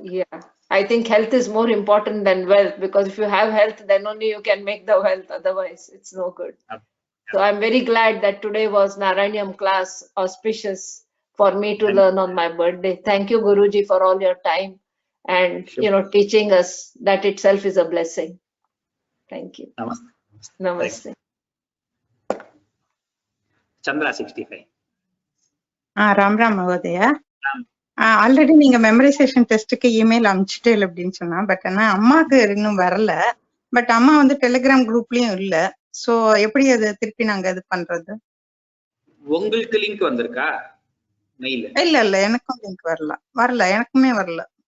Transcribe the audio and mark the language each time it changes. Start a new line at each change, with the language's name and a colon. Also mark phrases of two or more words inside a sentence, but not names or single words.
English: Yeah, I think health is more important than wealth, because if you have health, then only you can make the wealth. Otherwise, it's no good. So I'm very glad that today was Narayaniam class, auspicious for me to learn on my birthday. Thank you, Guruji, for all your time and teaching us. That itself is a blessing. Thank you. Namaste. Chandra 65. Ram Mahodaya.
Tamil: ஆல்ரெடி நீங்க
English: memorization testukku email
Tamil: அனுப்பிச்சிட்டேன் அப்படின்னு சொன்னா, பட் ஆனா அம்மாக்கு இன்னும் வரல. பட் அம்மா வந்து டெலிகிராம் குரூப்லயும் இல்ல. சோ எப்படி அது திருப்பி நாங்க இது பண்றது? உங்களுக்கு லிங்க் வந்திருக்கா மெயில்? இல்ல எனக்கும் லிங்க் வரல எனக்குமே வரல.